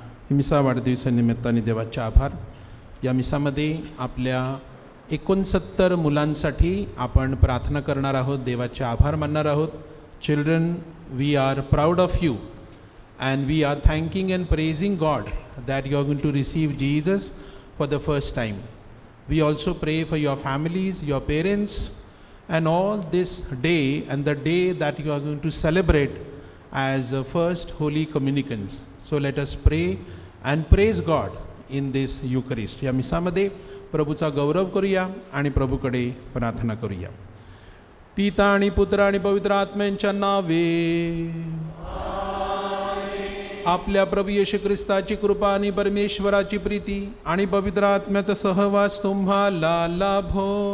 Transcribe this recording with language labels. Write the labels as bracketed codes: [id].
[mr] मिसा वाढदिवसानिमित्ताने देवाचे आभार. या मिसामध्ये आपल्या 69 मुलांसाठी आपण प्रार्थना करणार आहोत, देवाचे आभार मानणार आहोत. [en] Children, we are proud of you and we are thanking and praising God that you are going to receive Jesus for the first time. We also pray for your families, your parents, and all this day and the day that you are going to celebrate as first holy communicants. So let us pray and praise God in this Eucharist. [mr] या मिसामध्ये प्रभूचा गौरव करूया आणि प्रभूकडे प्रार्थना करूया. पिता आणि पुत्र आणि पवित्र आत्म्यांच्या नावे. आपल्या प्रभू येशू ख्रिस्ताची कृपा आणि परमेश्वराची प्रीती आणि पवित्र आत्म्याचा सहवास तुम्हाला लाभो.